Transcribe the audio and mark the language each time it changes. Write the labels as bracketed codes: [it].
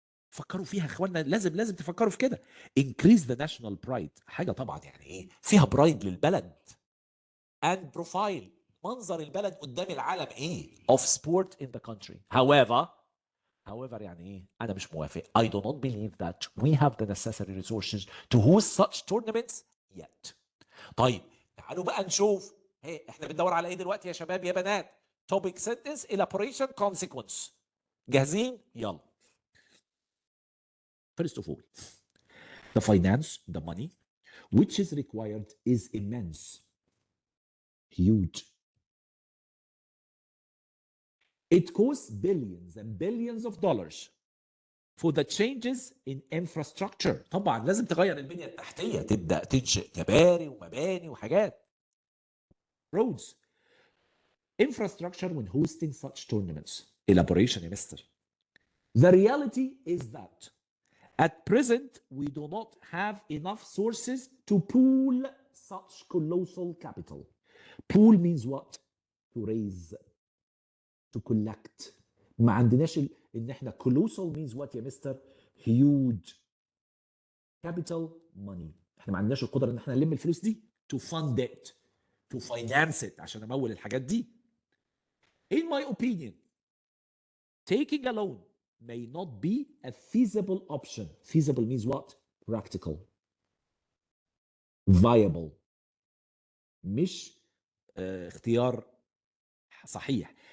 [ar] فكروا فيها يا اخوانا. لازم تفكروا في كده. [en] increase the national pride. [ar] حاجه طبعا يعني ايه فيها برايد للبلد. [en] and profile [ar] منظر البلد قدام العالم ايه [en] of sport in the country. [ar] however يعني ايه؟ انا مش موافق. [en] I do not believe that we have the necessary resources to host such tournaments yet. [ar] طيب تعالوا بقى نشوف. احنا بندور على ايه دلوقتي يا شباب يا بنات؟ [en] topic sentence elaboration consequence. [ar] جاهزين؟ يلا. [en] First of all, the finance, the money, which is required is immense, huge. It costs billions and billions of dollars for the changes in infrastructure. [ar] طبعا لازم تغير البنية التحتية، تبدأ تنشئ كباري ومباني وحاجات. [en] Roads. Infrastructure when hosting such tournaments. Elaboration [ar] يا مستر. [en] The reality is that at present we do not have enough sources to pool such colossal capital. Pool means what? To raise, to collect. [ar] ما عندناش ان احنا colossal means what يا مستر؟ huge. [en] Capital money. [ar] احنا ما عندناش القدره ان احنا نلم الفلوس دي [en] to fund it, to finance it [ar] عشان امول الحاجات دي. [en] In my opinion, taking a loan may not be a feasible option. Feasible means what? Practical. Viable. [ar] مش اختيار صحيح.